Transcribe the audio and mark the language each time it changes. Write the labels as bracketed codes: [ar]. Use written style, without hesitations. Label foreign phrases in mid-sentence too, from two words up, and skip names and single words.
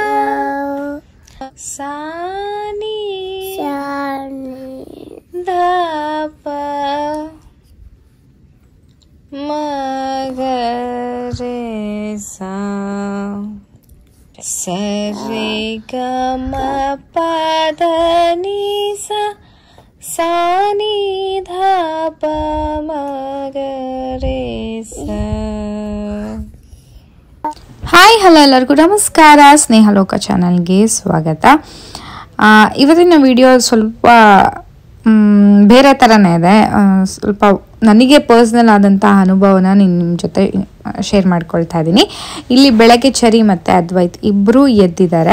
[kn] ಸಾ ನೀ ಧ ಪ ಮ ಗ ರೇ ಸಾ ಸ ರೇ ಗ ಮ ಪ ಧ ನೀ ಸ ಸಾ ನೀ ಧ ಪ ಮ ಗ ರೇ ಸ. ಹಾಯ್ ಹಲೋ ಎಲ್ಲರಿಗೂ ನಮಸ್ಕಾರ. ಸ್ನೇಹಲೋಕ ಚಾನಲ್ಗೆ ಸ್ವಾಗತ. ಇವತ್ತಿನ ವಿಡಿಯೋ ಸ್ವಲ್ಪ ಬೇರೆ ಥರನೇ ಇದೆ. ಸ್ವಲ್ಪ ನನಗೆ ಪರ್ಸ್ನಲ್ ಆದಂತಹ ಅನುಭವನ ನಿಮ್ಮ ಜೊತೆ ಶೇರ್ ಮಾಡ್ಕೊಳ್ತಾ ಇದ್ದೀನಿ. ಇಲ್ಲಿ ಬೆಳಗ್ಗೆ ಚರಿ ಮತ್ತು ಅದ್ವೈತ್ ಇಬ್ಬರೂ ಎದ್ದಿದ್ದಾರೆ.